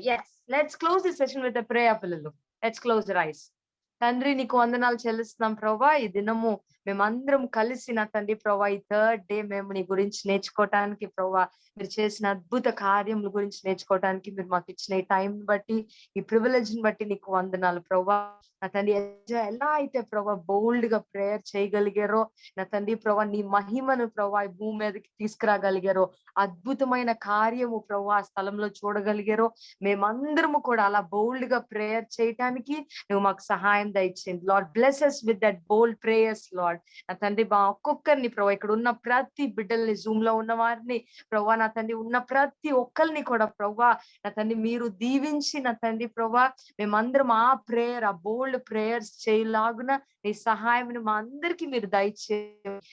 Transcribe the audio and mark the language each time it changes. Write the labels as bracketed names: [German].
[English] yes, let's close this session with a prayer పిల్లలు. [Telugu] let's close your eyes. తండ్రి నీకు వందనాలు చెల్లిస్తున్నాం ప్రభా. ఈ దినము మేమందరం కలిసి నా తండ్రి ప్రభా, ఈ 3rd day మేము నీ గురించి నేర్చుకోవటానికి ప్రభా, మీరు చేసిన అద్భుత కార్యముల గురించి నేర్చుకోవటానికి మీరు మాకు ఇచ్చిన ఈ టైం బట్టి, ఈ ప్రివిలేజ్ ని బట్టి నీకు వందనాలు ప్రభా. నా తండ్రి ఎలా అయితే ప్రభా బోల్డ్ గా ప్రేయర్ చేయగలిగారో, నా తండ్రి ప్రభా నీ మహిమను ప్రభా ఈ భూమి మీదకి తీసుకురాగలిగారో, అద్భుతమైన కార్యము ప్రభా ఆ స్థలంలో చూడగలిగారో, మేమందరము కూడా అలా బోల్డ్ గా ప్రేయర్ చేయటానికి నువ్వు మాకు సహాయం దయచేయండి. [English] Lord bless us with that bold prayers Lord. [Telugu] నా తండ్రి ఒక్కొక్కరిని ప్రభా, ఇక్కడ ఉన్న ప్రతి బిడ్డల్ని, జూమ్ లో ఉన్న వారిని ప్రభా, నా తండ్రి ఉన్న ప్రతి ఒక్కరిని కూడా ప్రభా, నా తండ్రి మీరు దీవించి నా తండ్రి ప్రభా మేమందరం ఆ ప్రేయర్, ఆ బోల్డ్ ప్రేయర్స్ చేయలాగున నీ సహాయం మా అందరికి మీరు దయచేయండి.